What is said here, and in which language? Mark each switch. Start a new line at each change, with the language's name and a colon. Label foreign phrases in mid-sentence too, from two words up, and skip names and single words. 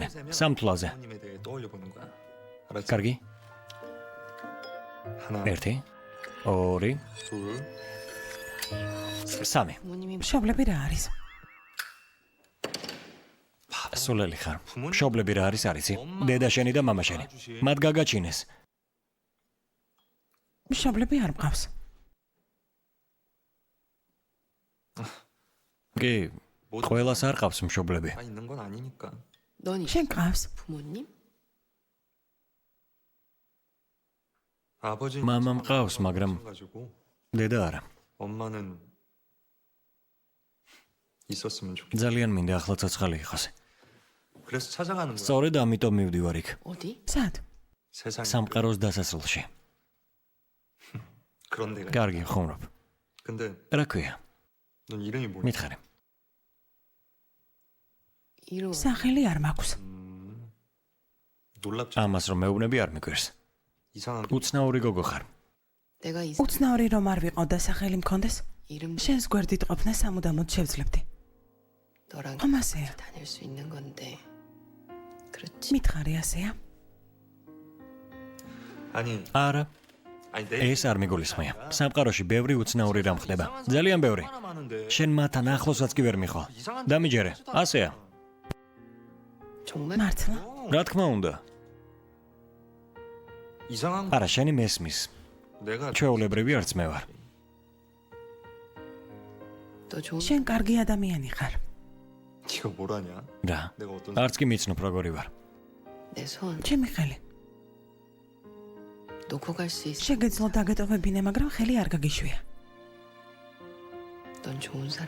Georgian: სამთვლაზე.
Korean: 부모님에 대해 떠올려 보는 거야. 알았지?
Georgian: კარგი?
Korean: 하나, 1 2 둘, 3 부모님이
Georgian: მშობლები რა არის? სულელი ხარ. მშობლები რა არის არიცი? დედა შენი და მამა შენი. მათ გაგაჩინეს. მშობლები არ მყავს. კი, ყველას არ ყავს მშობლები.
Korean: 다 있는 건 아니니까. 넌
Georgian: შენ ყავს?
Korean: 부모님? 아버지 마음 까우스, მაგრამ 가지고
Georgian: დედა არა.
Korean: 엄마는 있었으면 좋겠어.
Georgian: ძალიან მინდა ახლა ცოცხალი იყოს.
Korean: 그래서 찾아가는 거야.
Georgian: სწორედ ამიტომ მივდივარ იქ.
Korean: 어디?
Georgian: სად?
Korean: 세상
Georgian: სამყაროს დასასრულში.
Korean: 그런 데가.
Georgian: კარგი, ხუმრობ.
Korean: 근데
Georgian: რა ქვია?
Korean: 넌 이름이 뭐야?
Georgian: მითხარი.
Korean: 이름
Georgian: სახელი არ მაქვს.
Korean: 놀랍지.
Georgian: ამას რომ მეუბნები არ მიგვერს.
Korean: 이상한
Georgian: უცნაური გოგო ხარ.
Korean: 내가 이
Georgian: უცნაური რომ არ ვიყო და სახელი მქონდეს,
Korean: 이름
Georgian: შენს გვერდით ყოფნა სამუდამოდ შევძლებდი.
Korean: 너랑
Georgian: ხომ ასეა?
Korean: 다닐 수 있는 건데. 그렇지.
Georgian: მითხარი ასეა?
Korean: 아니
Georgian: არა,
Korean: 아니 내
Georgian: ეს არ მიგულისხმია. სამყაროში ბევრი უცნაური რამ ხდება. ძალიან ბევრი.
Korean: 많은데
Georgian: შენ მათთან ახლოსაც კი ვერ მიხვალ. დამიჯერე. ასეა.
Korean: 정말?
Georgian: მართლა? რა თქმა უნდა.
Korean: 이상한
Georgian: არა, შენი მესმის.
Korean: 내가
Georgian: ჩვეულებრივი არც მე ვარ.
Korean: 너 좋은
Georgian: შენ კარგი ადამიანი ხარ.
Korean: 네가 뭘 아냐?
Georgian: რა?
Korean: 내가 어떤
Georgian: არც კი მიცნობ როგორი ვარ.
Korean: 내 손
Georgian: ჩემი ხელი.
Korean: 놓고 갈 수 있어.
Georgian: შეგეძლო დაგეტოვებინე, მაგრამ ხელი არ გაგიშვია.
Korean: 넌 좋은 사람.